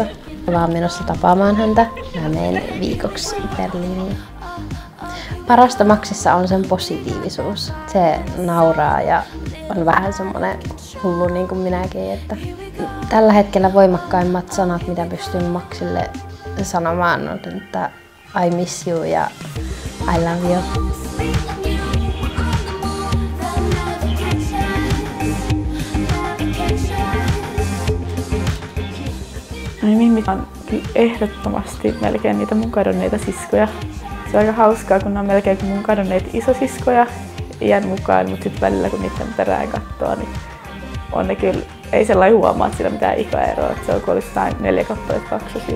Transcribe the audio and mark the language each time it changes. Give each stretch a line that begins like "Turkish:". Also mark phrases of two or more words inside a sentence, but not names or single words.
Finnish: Mä oon menossa tapaamaan häntä. Mä menen viikoksi Berliiniin. Parasta Maxissa on sen positiivisuus. Se nauraa ja on vähän semmoinen hullu niin kuin minäkin. Että tällä hetkellä voimakkaimmat sanat, mitä pystyn Maxille sanomaan, on, että
English: I miss you
Finnish: ja
English: I love you.
Finnish: Mimmi on ehdottomasti melkein niitä mun kadonneita siskoja. Se on aika hauskaa, kun ne on melkein kuin mun kadonneita isosiskoja iän mukaan, mutta sitten välillä kun niiden perään katsoo, niin on ne kyllä, ei sellainen huomaa, että sillä mitään ikäeroa, että se on kuin olisi 4 kappaleita kaksosia.